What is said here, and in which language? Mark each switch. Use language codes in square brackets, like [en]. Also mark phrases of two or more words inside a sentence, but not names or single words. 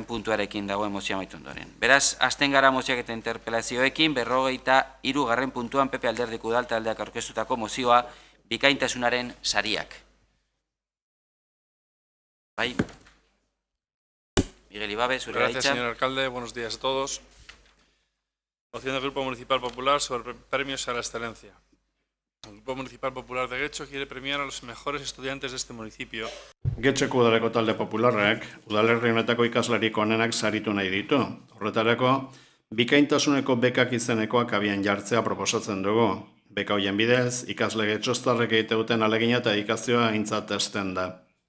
[eu] puntuarekin dagoen mozioa amaitu ondoren. Beraz, azten gara mozioak eta interpelazioekin 43. puntuan PP Alderdiko Udal taldeak aurkeztutako mozioa bikaintasunaren sariak. Bai. Miguel Ibabe, zure gaitza. [es] Gracias, señor alcalde. Buenos días a todos. Moción del Grupo Municipal Popular sobre premios a la excelencia. El Grupo Municipal Popular de Getxo quiere premiar a los mejores estudiantes de este municipio. [eu] Getxoko udaleko talde popularrak, udalerri honetako ikaslarik onenak saritu nahi ditu. Horretarako, bikaintasuneko bekak izenekoak abian jartzea proposatzen dugu. Beka hoien bidez, ikasle getxoztarrek egite duten alegina eta ikazioa aintzat esten da.